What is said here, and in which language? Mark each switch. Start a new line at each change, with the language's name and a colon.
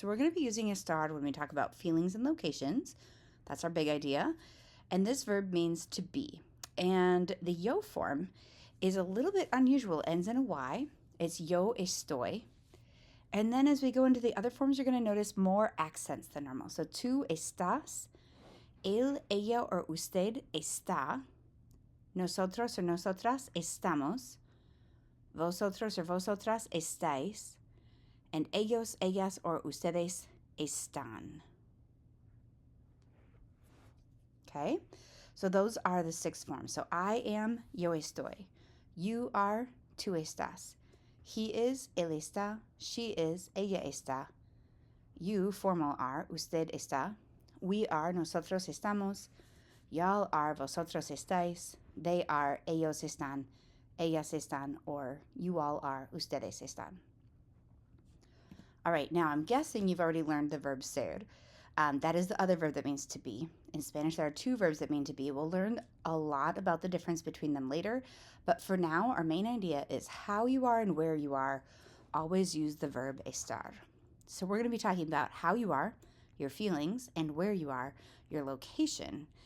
English: So we're going to be using estar when we talk about feelings and locations. That's our big idea. And this verb means to be. And the yo form is a little bit unusual, ends in a Y. It's
Spanish: yo estoy.
English: And then as we go into the other forms, you're going to notice more accents than normal.
Spanish: So tú estás, él, ella, or usted está, nosotros or nosotras estamos, vosotros or vosotras estáis, and ellos, ellas, or ustedes están.
English: Okay, so those are the six forms. So I am,
Spanish: yo estoy.
English: You are,
Spanish: tú estás.
English: He is,
Spanish: él está.
English: She is,
Spanish: ella está.
English: You, formal, are,
Spanish: usted está.
English: We are,
Spanish: nosotros estamos.
English: Y'all are,
Spanish: vosotros estáis.
English: They are,
Spanish: ellos están, ellas están,
English: or you all are,
Spanish: ustedes están.
English: All right, now I'm guessing you've already learned the verb ser. That is the other verb that means to be. In Spanish, there are two verbs that mean to be. We'll learn a lot about the difference between them later, but for now, our main idea is how you are and where you are. Always use the verb estar. So we're going to be talking about how you are, your feelings, and where you are, your location.